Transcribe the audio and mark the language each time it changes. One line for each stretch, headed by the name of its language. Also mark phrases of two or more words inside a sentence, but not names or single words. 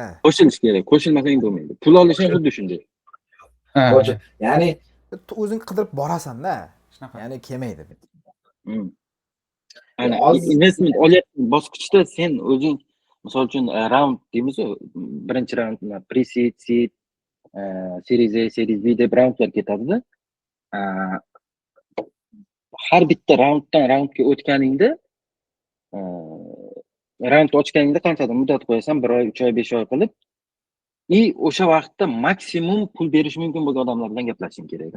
Uzbek: Qo'shilish kerak. Qo'shilmasang bo'lmaydi. Pul olish ham xuddi shunday. Ya'ni o'zing qidirib borasan-da. Shunaqa. Ya'ni kelmaydi. Ana investment olayotgan bosqichda sen o'zing misol uchun round deymiz-ku, birinchi round
English: pre-seed, seed, series A, series B
Uzbek: deb roundlar ketadi-da. Har bitta raunddan raundga o'tganingda raund ochganingda qanchadir muddat qo'yasan, 1 oy, 3 oy, 5 oy qilib, o'sha vaqtda maksimum pul berish mumkin bo'lgan odamlar bilan gaplashishing kerak-da.